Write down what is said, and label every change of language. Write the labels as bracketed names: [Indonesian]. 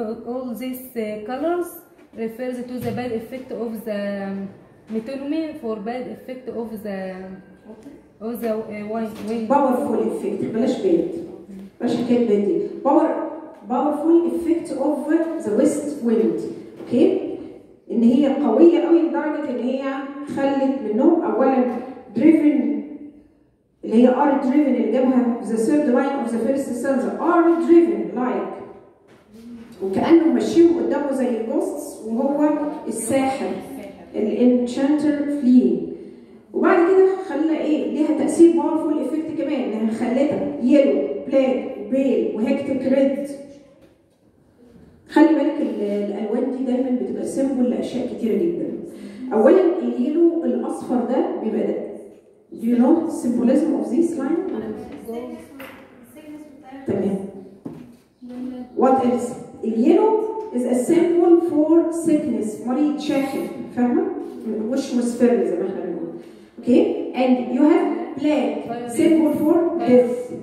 [English] All these colors refers to the bad effect of the metonymy for bad effect of the wind. Powerful effect, [Arabic] بلاش باد، بلاش حكايه باد دي. [English] Powerful effect of the west wind. [Arabic] اوكي؟ ان هي قويه قوي لدرجه ان هي خلت منهم اولا دريفن اللي هي ار دريفن اللي جابها [English] the third line of the first stanza, [Arabic] ار دريفن لايك، وكانه ماشيهم قدامه زي الجوستس وهو الساحر الانشانتر فلي. وبعد كده خلى ايه؟ ليها تاثير [English] powerful effect [Arabic] كمان، انها خلتها [English] Yellow black وبيل وهيكتيك red. [Arabic] خلي بالك الالوان دي دايما بتبقى سيمبل لاشياء كتيره جدا. اولا اليلو الاصفر ده بيبقى ده. [English] Do you know symbolism of this line? [Arabic] تمام. [English] What else? [Arabic] اليلو [English] is a symbol for sickness، [Arabic] مريض شاحب، فاهمه؟ وش مسفر زي ما احنا بنقول. [English] Okay? And you have black symbol for death.